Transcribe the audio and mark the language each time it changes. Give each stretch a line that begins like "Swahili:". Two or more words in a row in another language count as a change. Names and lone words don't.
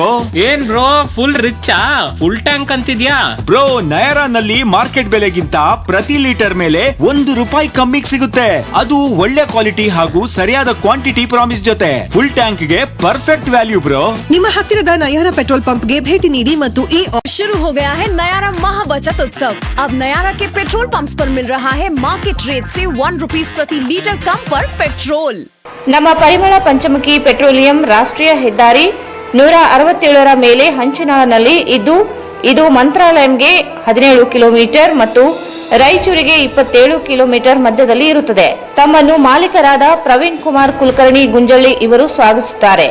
Kannada: ಏನ್ ಬ್ರೋ ಫುಲ್ ರಿಚ್ಚಾ?
English: full tank
Kannada: ಅಂತಿದ್ಯಾ? ಬ್ರೋ, ನಯರಾನಲ್ಲಿ ಮಾರ್ಕೆಟ್ ಬೆಲೆಗಿಂತ ಪ್ರತಿ ಲೀಟರ್ ಮೇಲೆ ₹1 ಕಮ್ಮಿಗೆ ಸಿಗುತ್ತೆ. ಅದು ಒಳ್ಳೆ ಕ್ವಾಲಿಟಿ ಹಾಗೂ ಸರಿಯಾದ
English: quantity promise
Kannada: ಜೊತೆ
English: full tank
Kannada: ಗೆ
English: perfect value bro.
Kannada: ನಿಮ್ಮ ಹತ್ತಿರದ ನಯಾರಾ
English: petrol pump
Kannada: ಗೆ ಭೇಟಿ ನೀಡಿ ಮತ್ತು ಈ
Hindi: शुरू हो गया है नयारा महा बचत उत्सव। अब नयारा के
English: petrol pumps
Hindi: पर मिल रहा है
English: market rate
Hindi: से ₹1 प्रति लीटर कम पर पेट्रोल।
Kannada: ನಮ್ಮ ಪರಿಮಳ ಪಂಚಮುಖಿ ಪೆಟ್ರೋಲಿಯಂ ರಾಷ್ಟ್ರೀಯ ಹೆದ್ದಾರಿ 167ರ ಮೇಲೆ ಹಂಚಿನಲ್ಲಿ ಇದ್ದು ಇದು ಮಂತ್ರಾಲಯಂಗೆ 17 ಕಿಲೋಮೀಟರ್ ಮತ್ತು ರಾಯಚೂರಿಗೆ 27 ಕಿಲೋಮೀಟರ್ ಮಧ್ಯದಲ್ಲಿ ಇರುತ್ತದೆ. ತಮ್ಮನ್ನು ಮಾಲೀಕರಾದ ಪ್ರವೀಣ್ ಕುಮಾರ್ ಕುಲಕರ್ಣಿ ಗುಂಜಳ್ಳಿ ಇವರು ಸ್ವಾಗತಿಸುತ್ತಾರೆ.